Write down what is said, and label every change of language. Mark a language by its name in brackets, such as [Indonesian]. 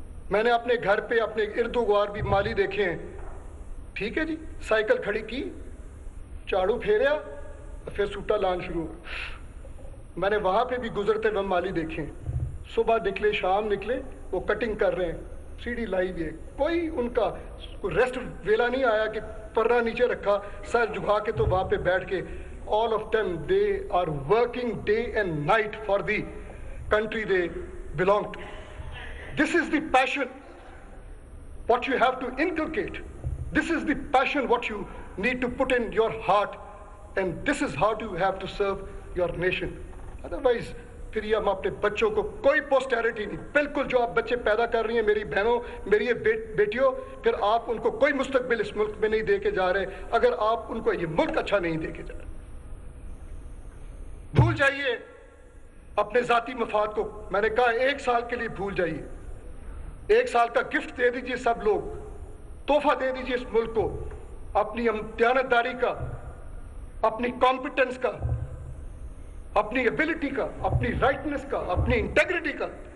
[Urdu] میں نے اپنے گھر پہ اپنے ارد و گوار بھی مالی دیکھے ہیں, ٹھیک ہے جی, سائیکل کھڑی کی, جھاڑو پھیریا, پھر سوٹا لان شروع. میں نے وہاں پہ بھی گزرتے ہوئے مالی دیکھے ہیں, صبح نکلے شام نکلے وہ کٹنگ کر رہے ہیں, سیڑھی لائی ہوئی ہے, کوئی ان کا کوئی ریسٹ ویلا نہیں آیا کہ پرنا نیچے رکھا سر جھکا کے تو وہاں پہ بیٹھ کے. [English] all of them they are working day and night for the country they belong to. This is the passion what you have to inculcate. This is the passion what you need to put in your heart, and this is how you have to serve your nation. [Urdu] Otherwise پھر یہ ہم اپنے بچوں کو کوئی پوسٹیرٹی نہیں, بالکل جو آپ بچے پیدا کر رہی ہیں میری بہنوں, میری یہ بیٹیوں, پھر آپ ان کو کوئی مستقبل اس ملک میں نہیں دے کے جا رہے اگر آپ ان کو یہ ملک اچھا نہیں دے کے جا رہے. بھول جائیے اپنے ذاتی مفاد کو. میں نے کہا 1 سال کے لیے بھول جائیے, 1 سال کا گفٹ دے دیجئے, سب لوگ تحفہ دے دیجئے اس ملک کو, اپنی دیانتداری کا, اپنی کمپیٹنس کا, اپنی ایبلٹی کا, اپنی رائٹنس کا, اپنی انٹیگریٹی کا.